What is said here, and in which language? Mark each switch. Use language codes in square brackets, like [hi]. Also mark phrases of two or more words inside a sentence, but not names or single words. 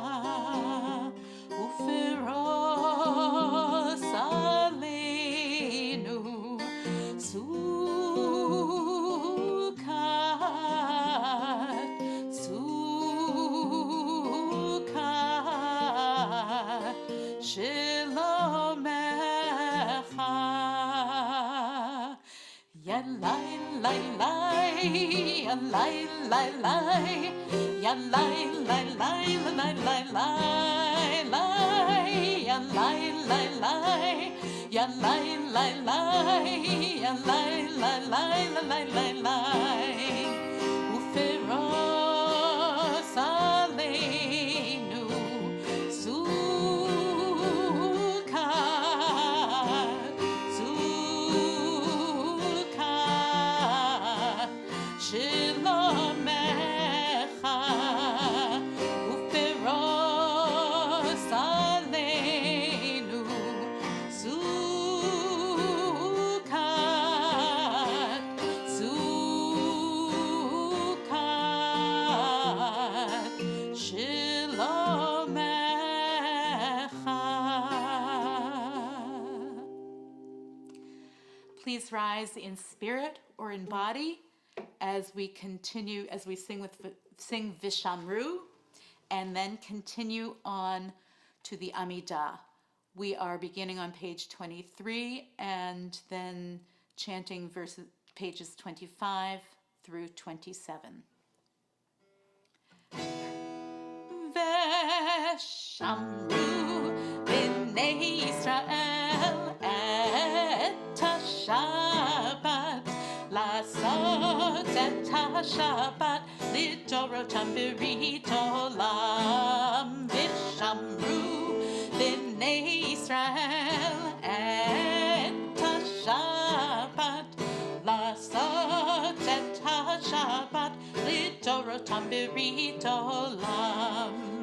[he] ופרוס עלינו סוכת, סוכת שלומך. Yalai, lai, lai, yalai, lai, lai, yalai, lai, lai, lai, lai, lai, lai, yalai, lai, lai, yalai, lai, lai, yalai, lai, lai, lai, lai, lai. ופרוס עלינו סוכת, סוכת שלומך. ופרוס עלינו סוכת, סוכת שלומך. [en] Please rise in spirit or in body as we continue, as we sing Vishamru, and then continue on to the Amidah. We are beginning on page 23 and then chanting pages 25 through 27. [he] ושמרו בני ישראל את שבת את השבת לדורותם ברית עולם ושמרו בני ישראל את השבת לעשות את השבת לדורותם ברית עולם.